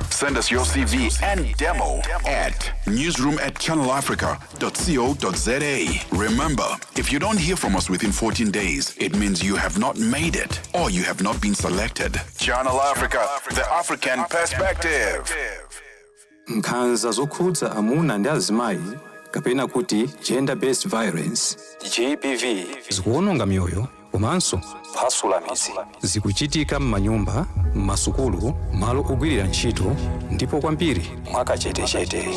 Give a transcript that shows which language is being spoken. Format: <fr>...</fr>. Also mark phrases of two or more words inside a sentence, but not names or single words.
<en>Send us your CV and demo at newsroom@channelafrica.co.za. Remember, if you don't hear from us within 14 days, it means you have not made it or you have not been selected. Channel Africa, the African perspective.</en> <ny>Nkhanza zokhudza amuna ndi azimayi kapena kuti</ny> <en>gender based violence GBV</en> <ny>zikuononga mioyo komanso kuphwasula mizi. Zikuchitika m'manyumba, m'masukulu, malo ogwirira ntchito ndipo kwambiri mwakachetechete.</ny>